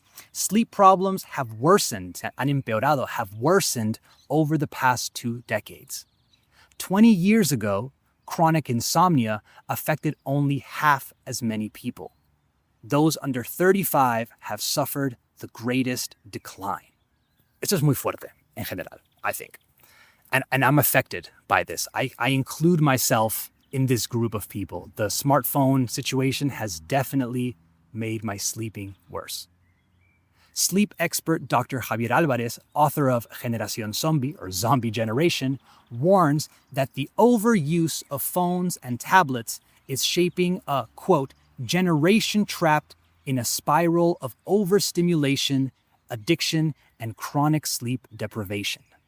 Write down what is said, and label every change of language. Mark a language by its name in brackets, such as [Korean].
[English] Sleep problems have worsened, [Spanish] han empeorado, [English] have worsened over the past 2 decades. 20 years ago, chronic insomnia affected only half as many people. Those under 35 have suffered the greatest decline. [Spanish] Esto es muy fuerte, en general, [English] I think. And I'm affected by this. I include myself in this group of people. The smartphone situation has definitely made my sleeping worse. Sleep expert Dr. Javier Alvarez, author of Generación Zombie, or Zombie Generation, warns that the overuse of phones and tablets is shaping a, quote, generation trapped in a spiral of overstimulation, addiction, and chronic sleep deprivation.